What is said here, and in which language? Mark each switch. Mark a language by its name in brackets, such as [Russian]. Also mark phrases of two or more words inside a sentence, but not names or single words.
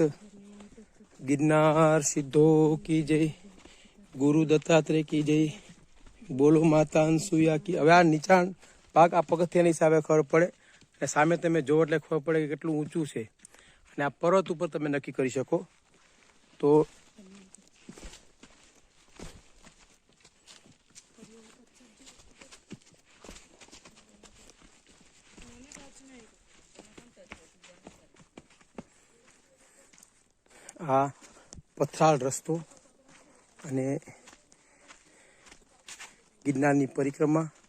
[Hindi] गिरनार सिद्धो की जय, गुरु दत्तात्रेय की जय, बोलो माता अनसुया की. [Gujarati] હવે આ નીચાણ ભાગ આ પગથિયાની હિસાબે ખબર પડે, અને સામે તમે જોવો એટલે ખબર પડે કે કેટલું ઊંચું છે. અને આ પર્વત ઉપર તમે નક્કી કરી શકો. તો આ પથરાળ રસ્તો અને ગિરનારની પરિક્રમા.